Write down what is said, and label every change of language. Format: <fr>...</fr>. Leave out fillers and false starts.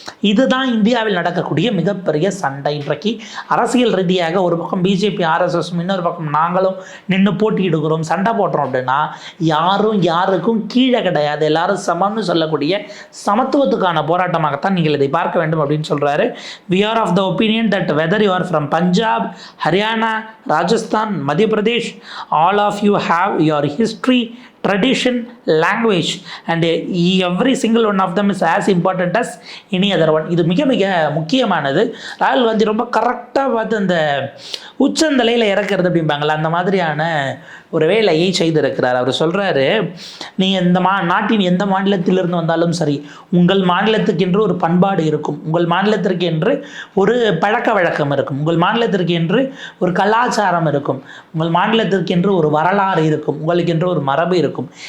<ta>இதுதான் இந்தியாவில் நடக்கக்கூடிய மிகப்பெரிய சண்டை. இன்றைக்கு அரசியல் ரீதியாக ஒரு பக்கம் பிஜேபி, ஆர்எஸ்எஸ், இன்னொரு பக்கம் நாங்களும் நின்று போட்டியிடுகிறோம், சண்டை போடுறோம் அப்படின்னா, யாரும் யாருக்கும் கீழே கிடையாது, எல்லாரும் சமம்னு சொல்லக்கூடிய சமத்துவத்துக்கான போராட்டமாகத்தான் நீங்கள் இதை பார்க்க வேண்டும் அப்படின்னு சொல்றாரு.</ta> <en>We are of the opinion that whether you are from Punjab, Haryana, Rajasthan, Madhya Pradesh, all of you have your history, tradition, language, and every single one of them is as important as any other one.</en> <ta>இது மிக மிக முக்கியமானது. ராகுல் காந்தி ரொம்ப கரெக்டாக பார்த்து அந்த உச்சந்தலையில் இறக்கிறது அப்படிம்பாங்களா, அந்த மாதிரியான ஒரு வேலையை செய்திருக்கிறார். அவர் சொல்கிறாரு, நீங்கள் இந்த நாட்டின் எந்த மாநிலத்திலிருந்து வந்தாலும் சரி, உங்கள் மாநிலத்துக்கு என்று ஒரு பண்பாடு இருக்கும், உங்கள் மாநிலத்திற்கு என்று ஒரு பழக்க வழக்கம் இருக்கும், உங்கள் மாநிலத்திற்கு என்று ஒரு கலாச்சாரம் இருக்கும், உங்கள் மாநிலத்திற்கு என்று ஒரு வரலாறு இருக்கும், உங்களுக்கு என்று ஒரு மரபு இருக்கும்.</ta>